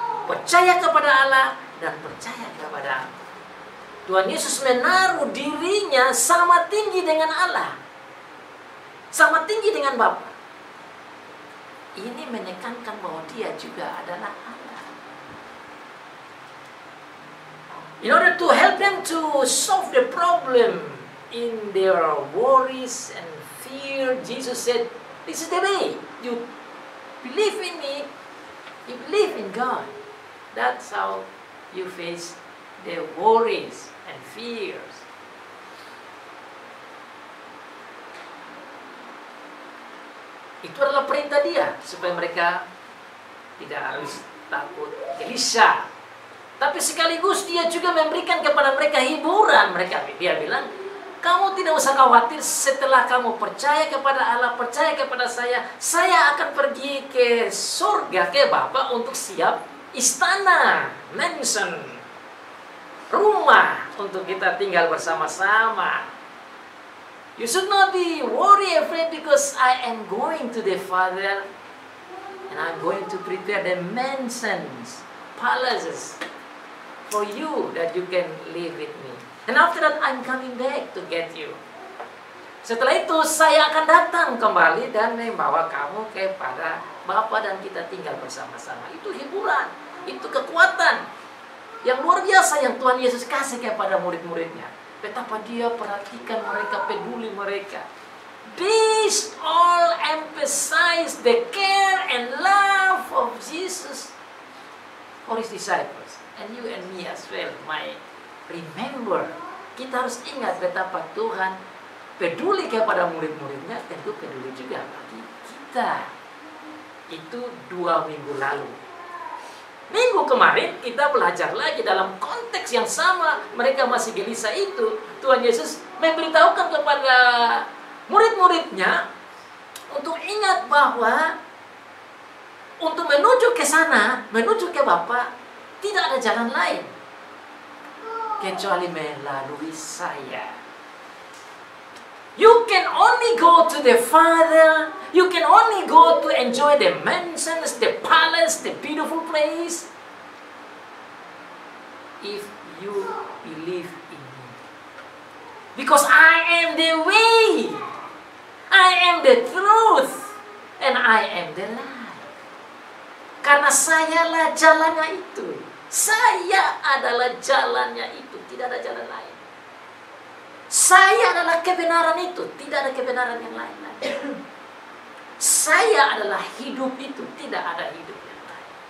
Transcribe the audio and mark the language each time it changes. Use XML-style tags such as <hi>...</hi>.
<id>Percaya kepada Allah dan percaya kepada aku. Tuhan Yesus menaruh dirinya sama tinggi dengan Allah, sama tinggi dengan Bapa. Ini menekankan bahwa dia juga adalah Allah.</id> <en>In order to help them to solve the problem in their worries and fear, Jesus said, this is the way. You believe in me, you believe in God. That's how you face the worries and fears.</en> <id>Itu adalah perintah dia, supaya mereka tidak harus takut, gelisah. Tapi sekaligus dia juga memberikan kepada mereka hiburan. Dia bilang, kamu tidak usah khawatir, setelah kamu percaya kepada Allah, percaya kepada saya akan pergi ke surga, ke Bapa untuk siap istana, mansion, rumah untuk kita tinggal bersama-sama.</id> <en>You should not be worried, afraid, because I am going to the Father and I'm going to prepare the mansions, palaces for you that you can live with me. And after that I'm coming back to get you.</en> <id>Setelah itu saya akan datang kembali dan membawa kamu kepada Bapa dan kita tinggal bersama-sama. Itu hiburan, itu kekuatan yang luar biasa yang Tuhan Yesus kasih kepada murid-muridnya. Betapa dia perhatikan mereka, peduli mereka.</id> <en>This all emphasize the care and love of Jesus for His disciples. And you and me as well might remember.</en> <id>Kita harus ingat betapa Tuhan peduli kepada murid-muridnya, tentu peduli juga bagi kita. Itu 2 minggu lalu. Minggu kemarin kita belajar lagi dalam konteks yang sama. Mereka masih gelisah itu. Tuhan Yesus memberitahukan kepada murid-muridnya untuk ingat bahwa untuk menuju ke sana, menuju ke Bapa, tidak ada jalan lain kecuali melalui saya.</id> <en>You can only go to the Father. You can only go to enjoy the mansions, the palace, the beautiful place, if you believe in me. Because I am the way, I am the truth, and I am the life.</en> <id>Karena sayalah jalannya itu. Saya adalah jalannya itu. Tidak ada jalan lain. Saya adalah kebenaran itu, tidak ada kebenaran yang lain. saya adalah hidup itu, tidak ada hidup yang lain.</id>